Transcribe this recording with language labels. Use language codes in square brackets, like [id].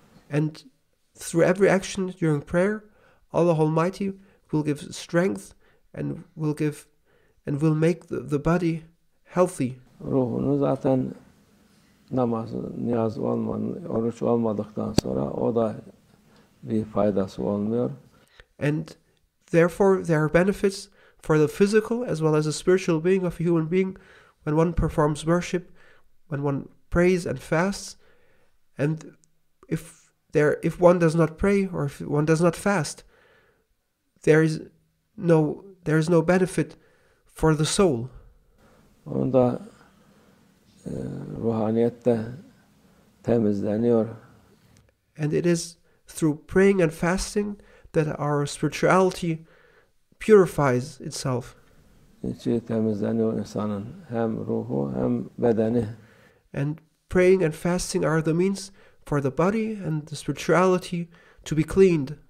[en] And through every action during prayer, Allah Almighty will give strength and will make the body healthy. [tr] Ruhunu zaten namaz, niyaz oruç olmadıktan sonra o da bir faydası olmuyor. [en] And therefore there are benefits for the physical as well as the spiritual being of a human being when one performs worship, when one prays and fasts. And if one does not pray or if one does not fast, there is no benefit for the soul. [tr] Onda ruhaniyette temizleniyor. [en] And it is through praying and fasting that our spirituality purifies itself. [tr] İçi temizleniyor insanın, hem ruhu hem bedeni. [en] And praying and fasting are the means for the body and the spirituality to be cleaned.